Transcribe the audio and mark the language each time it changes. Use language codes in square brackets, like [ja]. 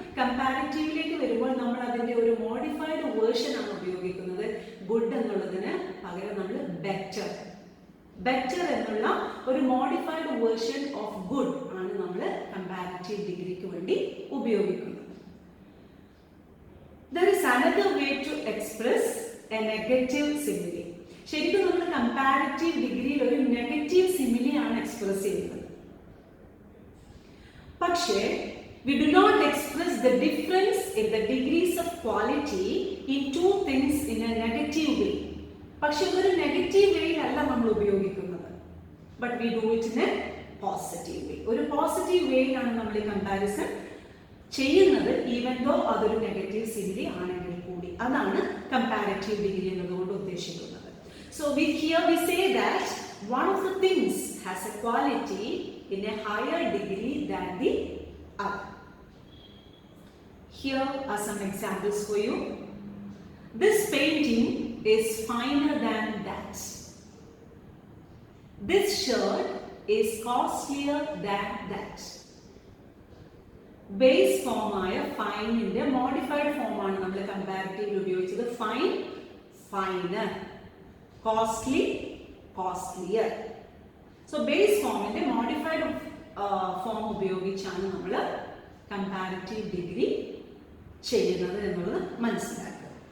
[ml] കമ്പാരിറ്റീവിലേക്ക് വരുമ്പോൾ നമ്മൾ അതിന്റെ ഒരു മോഡിഫൈഡ് വേർഷൻ ആണ് ഉപയോഗിക്കുന്നത്. ഗുഡ് എന്നുള്ളതിന് പകരം നമ്മൾ ബെറ്റർ, ബെറ്റർ എന്നുള്ള ഒരു മോഡിഫൈഡ് വേർഷൻ ഓഫ് ഗുഡ് ആണ് നമ്മൾ കമ്പാരിറ്റീവ് ഡിഗ്രിക്ക് വേണ്ടി ഉപയോഗിക്കുന്നത്. [en] There is another way to express a negative simile. [ml] ശരിക്കും നമ്മൾ കമ്പാരിറ്റീവ് ഡിഗ്രിയിൽ ഒരു നെഗറ്റീവ് സിമിലി ആണ് എക്സ്പ്രസ് ചെയ്യുന്നത്. പക്ഷേ [en] we do not express the difference in the degrees of quality in two things in a negative way. [ml] പക്ഷേ ഒരു negative വേയിലല്ല നമ്മൾ ഉപയോഗിക്കുന്നത്. [en] But we do it in a positive way. [ml] ഒരു പോസിറ്റീവ് വേയിലാണ് നമ്മൾ ഈ കമ്പാരിസൺ ചെയ്യുന്നത്, [en] even though [ml] അതൊരു negative simile ആണെങ്കിൽ കൂടി. അതാണ് കമ്പാരിറ്റീവ് ഡിഗ്രി എന്നതുകൊണ്ട് ഉദ്ദേശിക്കുന്നത്. [en] So here we say that one of the things has a quality in a higher degree than the other. Here are some examples for you. This painting is finer than that. This shirt is costlier than that. [ml] Base ഫോമായ ഫൈനിന്റെ modified form ആണ് നമ്മൾ കമ്പാരിറ്റീവിൽ ഉപയോഗിച്ചത്. Fine, finer, costly, costlier. So base ഫോമിന്റെ modified form ഉപയോഗിച്ചാണ് നമ്മൾ comparative degree ചെയ്യുന്നത് എന്നുള്ളത് മനസ്സിലാക്കുക.